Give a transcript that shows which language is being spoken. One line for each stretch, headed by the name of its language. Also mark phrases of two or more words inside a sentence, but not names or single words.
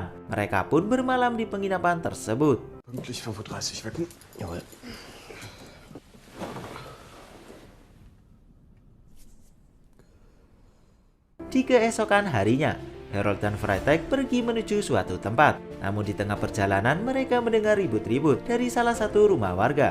Indonesian: Mereka pun bermalam di penginapan tersebut.
German: Pünktlich 35 wecken. Jawohl.
Indonesian: Di keesokan harinya, Herold dan Freitag pergi menuju suatu tempat. Namun di tengah perjalanan mereka mendengar ribut-ribut dari salah satu rumah warga.